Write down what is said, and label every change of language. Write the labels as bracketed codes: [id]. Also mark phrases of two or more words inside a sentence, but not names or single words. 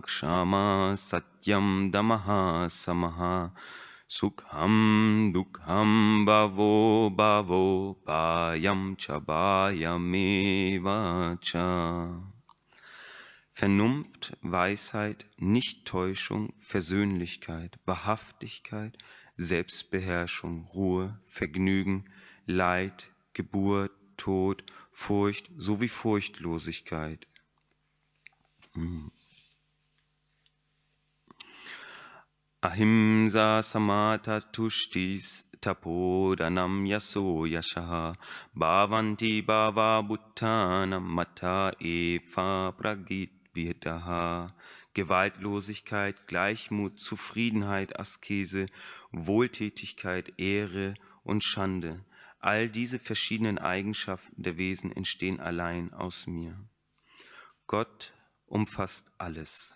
[sa] kshama satyam damaha samaha sukham dukham bhavo bhavo bhayam cha bhayameva cha. [de] Vernunft, Weisheit, Nichttäuschung, Versöhnlichkeit, Wahrhaftigkeit, Selbstbeherrschung, Ruhe, Vergnügen, Leid, Geburt, Tod, Furcht sowie Furchtlosigkeit. [sa] Ahimsa samata tushtis tapodanam yaso yashaha bhavanti bhava bhuttanam mata eva pragit vidaha. [de] Gewaltlosigkeit, Gleichmut, Zufriedenheit, Askese, Wohltätigkeit, Ehre und Schande. All diese verschiedenen Eigenschaften der Wesen entstehen allein aus mir. Gott umfasst alles.